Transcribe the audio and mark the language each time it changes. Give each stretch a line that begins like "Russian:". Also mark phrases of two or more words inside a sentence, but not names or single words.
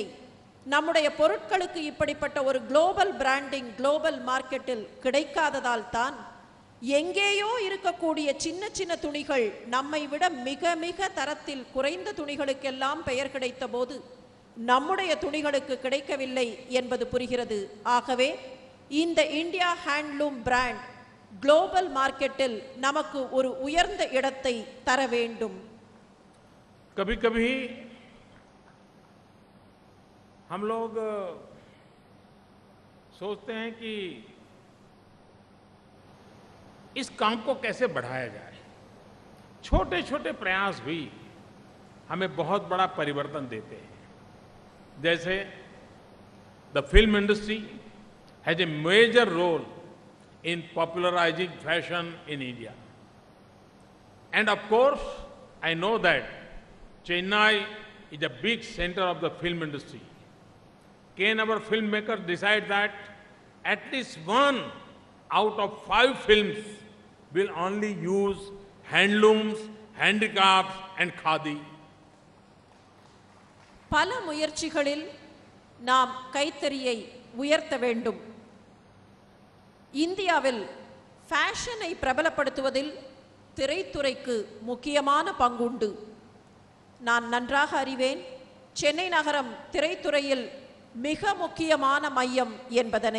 Tamil: நம்முடைய பொருட்களுக்கு இப்படிப்பட்ட ஒரு
English: global branding
Tamil: குளோபல் மார்க்கெட்டில் கிடைக்காததால் தான் எங்கேயோ இருக்கக்கூடிய சின்ன சின்ன துணிகள் நம்மை விட மிக மிக தரத்தில் குறைந்த துணிகளுக்கெல்லாம் பெயர் கிடைத்த போது நம்முடைய துணிகளுக்கு கிடைக்கவில்லை என்பது புரிகிறது. ஆகவே இந்த இந்தியா ஹேண்ட்லூம் பிராண்ட் குளோபல் மார்க்கெட்டில் நமக்கு ஒரு உயர்ந்த இடத்தை தர வேண்டும்.
Hindi: कभी कभी हम लोग सोचते हैं कि इस काम को कैसे बढ़ाया जाए. छोटे छोटे प्रयास भी हमें बहुत बड़ा परिवर्तन देते हैं.
English: जैसे the film industry has a major role in popularizing fashion in India. And of course, I know that Chennai is a big center of the film industry. Can our filmmakers decide that at least 1 out of 5 films will only use handlooms, handicrafts and khadi?
Tamil: பல முயற்சிகளில் நாம் கைத்தறியை உயர்த்த வேண்டும். இந்தியாவில் ஃபேஷனை பிரபலப்படுத்துவதில் திரைத்துறைக்கு முக்கியமான பங்குண்டு. நான் நன்றாக அறிவேன் சென்னை நகரம் திரைத்துறையில் மிக முக்கியமான மையம் என்பதனை.